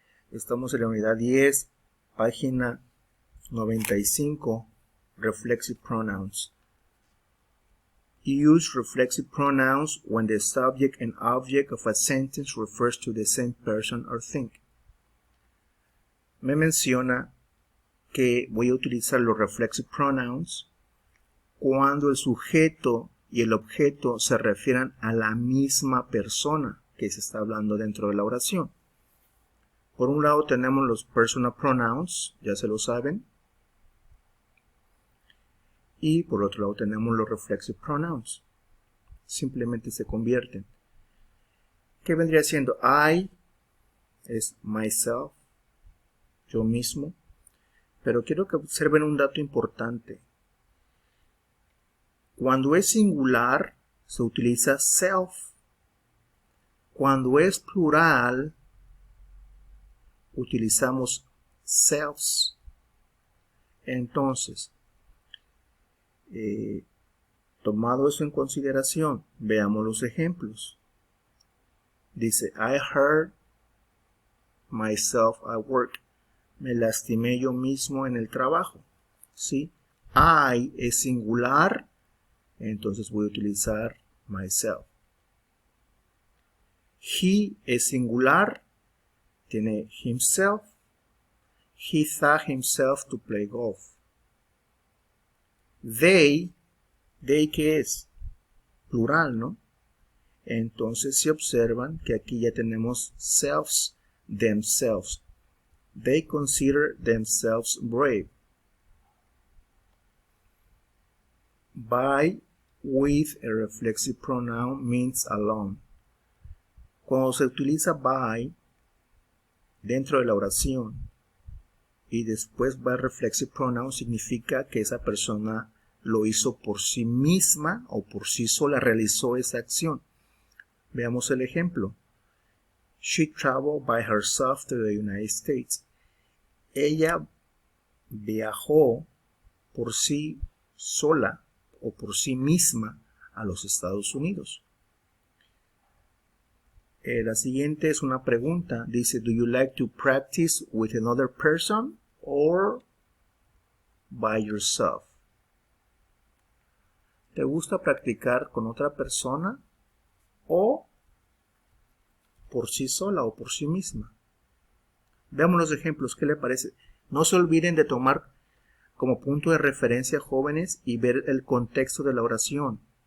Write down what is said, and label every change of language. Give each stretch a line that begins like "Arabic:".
Spanish: Estamos en la unidad 10, página 95, Reflexive Pronouns.
English: Use reflexive pronouns when the subject and object of a sentence refers to the same person or thing.
Spanish: Me menciona que voy a utilizar los reflexive pronouns cuando el sujeto y el objeto se refieran a la misma persona que se está hablando dentro de la oración. Por un lado tenemos los personal pronouns, ya se lo saben. Y por otro lado tenemos los reflexive pronouns. Simplemente se convierten. ¿Qué vendría siendo? I es myself, yo mismo. Pero quiero que observen un dato importante. Cuando es singular, se utiliza self. Cuando es plural, utilizamos selves. Entonces, tomado eso en consideración, veamos los ejemplos.
English: Dice, I hurt myself at work.
Spanish: Me lastimé yo mismo en el trabajo. ¿Sí? I es singular, entonces voy a utilizar myself. He es singular, tiene himself.
English: He taught himself to play golf. They
Spanish: ¿qué es? Plural, ¿no? Entonces si observan que aquí ya tenemos selves, themselves.
English: They consider themselves brave. By with a reflexive pronoun means alone.
Spanish: Cuando se utiliza by dentro de la oración y después va el reflexive pronoun, significa que esa persona lo hizo por sí misma o por sí sola, realizó esa acción. Veamos el ejemplo.
English: She traveled by herself to the United States.
Spanish: Ella viajó por sí sola o por sí misma a los Estados Unidos. La siguiente es una pregunta.
English: Dice, do you like to practice with another person or by yourself?
Spanish: ¿Te gusta practicar con otra persona o por sí sola o por sí misma? Veamos los ejemplos, ¿qué le parece? No se olviden de tomar como punto de referencia, jóvenes, y ver el contexto de la oración.